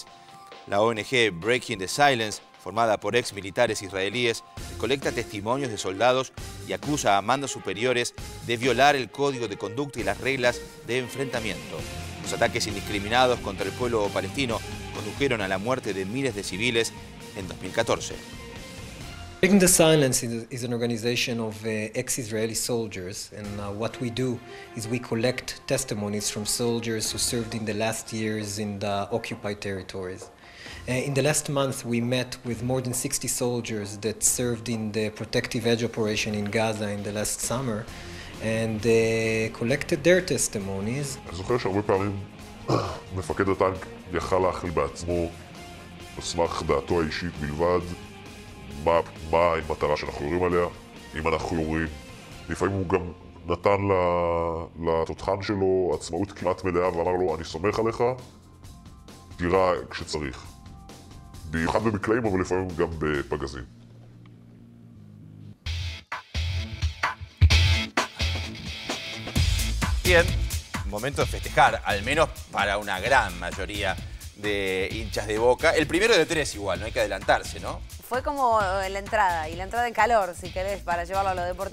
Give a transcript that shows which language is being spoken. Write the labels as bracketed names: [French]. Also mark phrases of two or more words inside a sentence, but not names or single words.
[Spanish] La ONG Breaking the Silence, formada por ex militares israelíes, colecta testimonios de soldados y acusa a mandos superiores de violar el código de conducta y las reglas de enfrentamiento. Los ataques indiscriminados contra el pueblo palestino condujeron a la muerte de miles de civiles en 2014. [English] Breaking the Silence is an organization of ex-Israeli soldiers, and what we do is we collect testimonies from soldiers who served in the last years in the occupied territories. In the last month, we met with more than 60 soldiers that served in the Protective Edge operation in Gaza in the last summer, and collected their testimonies. [Hebrew] אני זוכר שהרבה פעמים מפקד הטנק יכל להכיל בעצמו, בסמך דעתו האישית בלבד, מה המטרה שאנחנו יורים עליה, אם אנחנו יורים. לפעמים הוא גם נתן לתותחן שלו עצמאות כמעט מלאה ואמר לו, אני סומך עליך, תירה כשצריך. במיוחד במקלעים, אבל לפעמים גם בפגזים. [Spanish] Bien, momento de festejar, al menos para una gran mayoría de hinchas de Boca. El primero de 3 igual, no hay que adelantarse, ¿no? Fue como la entrada, y la entrada en calor, si querés, para llevarlo a lo deportivo.